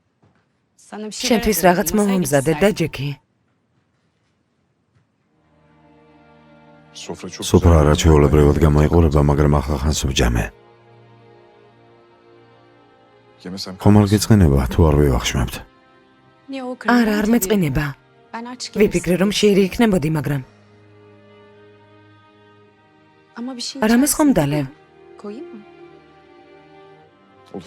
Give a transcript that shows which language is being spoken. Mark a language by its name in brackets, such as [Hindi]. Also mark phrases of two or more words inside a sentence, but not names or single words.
[Turkish] Sana bir şey [Georgian] შენთვის რაღაც მომამზადე და ჯექი. [Turkish] Sofra çok [Georgian] სოფრა [Turkish] güzel. [Georgian] არაჩვეულებრივად გამოიყურება, მაგრამ ახლახანს ვჯამე. [Turkish] Yemesem [Georgian] ხომ არ გეწყინება თუ არ ვივახშმებთ? არა, არ მეწყინება. ვიფიქრე, რომ შეერი იქნებოდი, მაგრამ რამეს ხომ დალევ? [Turkish] Koyayım mı? olur.